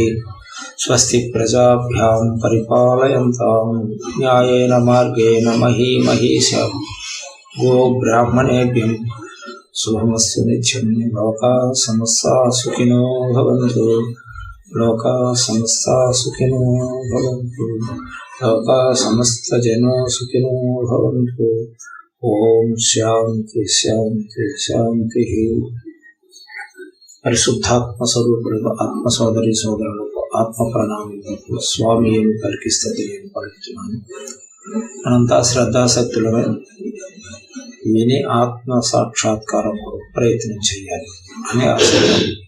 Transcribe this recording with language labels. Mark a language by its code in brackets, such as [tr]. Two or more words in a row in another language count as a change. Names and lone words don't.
[sa] स्वस्ति प्रजाभ्यां परिपालयन्तां न्यायेन मार्गेण मही महिषा गोब्राह्मणेभ्यः शुभमस्तु नित्यं। लोकाः समस्ताः सुखिनो भवन्तु, लोकाः समस्ताः सुखिनो भवन्तु, लोकाः समस्तजनो सुखिनो भवन्तु। ओम शांति शांति शांति। [te] పరిశుద్ధాత్మ స్వరూపుడు ఆత్మ సోదరి సోదరులకు ఆత్మ ప్రణామములకు స్వామి ఏమి పలికిస్తుంది నేను పలుకుతున్నాను. అనంత శ్రద్ధాశక్తులను విని ఆత్మ సాక్షాత్కారం ప్రయత్నం చేయాలి అని ఆశయం.